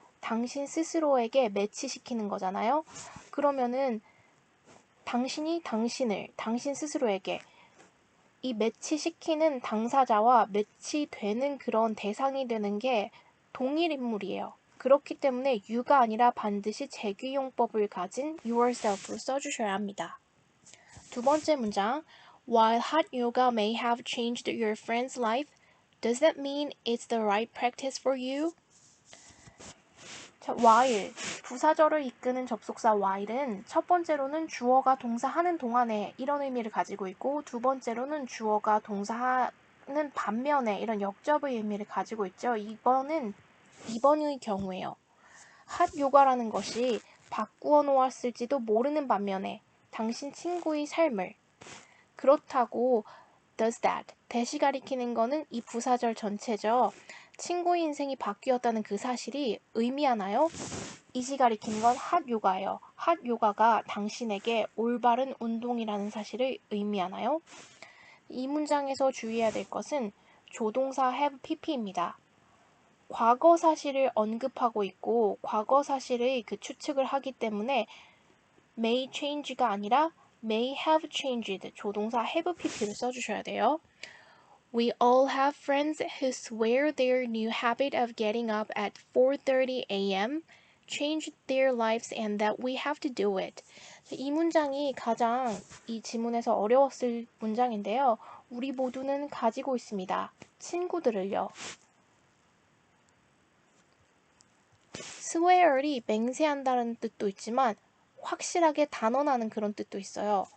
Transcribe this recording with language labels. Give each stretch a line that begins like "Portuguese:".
Korean: 당신 스스로에게 매치시키는 거잖아요. 그러면은 당신이 당신을, 당신 스스로에게 이 매치시키는 당사자와 매치되는 그런 대상이 되는 게 동일 인물이에요. 그렇기 때문에 you가 아니라 반드시 재규용법을 가진 yourself로 써주셔야 합니다. 두 번째 문장,
English: While hot yoga may have changed your friend's life, does that mean it's the right practice for you?
Korean: 자, while, 부사절을 이끄는 접속사 while은 첫 번째로는 주어가 동사하는 동안에 이런 의미를 가지고 있고 두 번째로는 주어가 동사하는 반면에 이런 역접의 의미를 가지고 있죠. 이번의 경우에요. 핫 요가라는 것이 바꾸어 놓았을지도 모르는 반면에 당신 친구의 삶을 그렇다고
English: does that,
Korean: 대시 가리키는 거는 이 부사절 전체죠. 친구의 인생이 바뀌었다는 그 사실이 의미하나요? 이시 가리키는 건 핫 요가예요. 핫 요가가 당신에게 올바른 운동이라는 사실을 의미하나요? 이 문장에서 주의해야 될 것은 조동사 have pp입니다. 과거 사실을 언급하고 있고 과거 사실의 그 추측을 하기 때문에
English: may change
Korean: 가 아니라
English: may have changed,
Korean: 조동사 have pp를 써주셔야 돼요.
English: We all have friends who swear their new habit of getting up at 4:30 a.m. changed their lives and that we have to do it.
Korean: 이 문장이 가장 이 지문에서 어려웠을 문장인데요. 우리 모두는 가지고 있습니다. 친구들을요. swear이 맹세한다는 뜻도 있지만 확실하게 단언하는 그런 뜻도 있어요.